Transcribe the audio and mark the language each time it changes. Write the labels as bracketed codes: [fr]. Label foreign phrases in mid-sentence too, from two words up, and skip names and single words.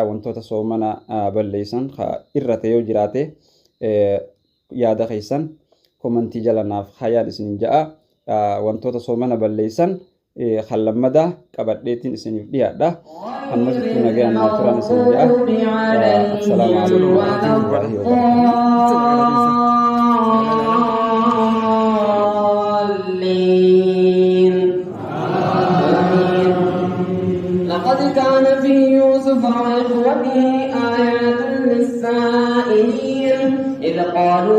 [om] Wantoota soomana balleessan irrate yoo jiraate yaada keessan komantii jala naaf kaayaan isiniin ja'a. Wantoota soomana balleessan kan lammadaa qabadheetiin isiniif dhiyaadha. Ammas itti nagayaan naa turan isiniin ja'a. [ar] السلام عليكم ورحمة الله وبركاته. لقد كان في يوسف وإخوته آيات للسائلين إذ قالوا